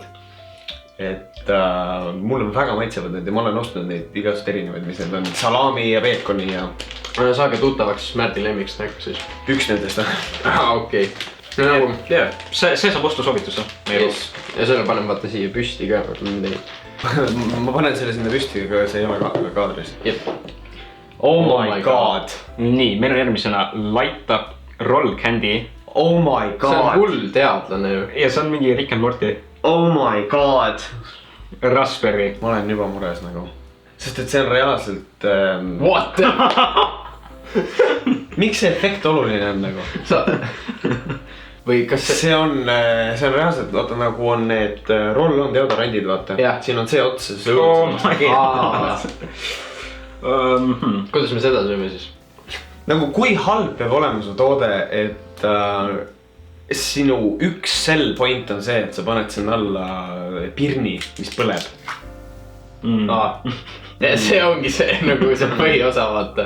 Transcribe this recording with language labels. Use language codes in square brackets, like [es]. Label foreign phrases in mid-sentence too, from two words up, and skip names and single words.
[et] Et mulle väga maitsevad need ja ma olen ostnud neid igast erinevaid, mis need on salami ja peekoni ja... Saage tuttavaks Märdi lemmiksnäkk siis. Üks nendest on. Okei. No nagu... Yeah. See saab ostu soovitusse. Yes. Ja selle panen vaata siia püsti ka. Ma panen selle sinna püsti, aga see ei ole kaadris. Jep. [en] Oh my god. [et] Nii, meil on järgmisena Light Up Roll Candy. [en] Oh my god. [et] See on hull teadlane ju. Ja see on mingi Rick and Morty. [en] Oh my god. [et] Raspberry. Ma olen juba mures nagu. Sest et see on reaalselt... What? Miks see efekt oluline on nagu? Või kas see on reaalselt, vaata nagu on need roll-on deodorandid, vaata. Siin on see ots, see [en] Oh my god. [et] Kuidas me seda sööme siis? Nagu kui halb peab olema su toode, et sinu üks [en] sell point [et] on see, et sa paned sinna alla pirni, mis põleb. See ongi see nagu see põhiosa, vaata.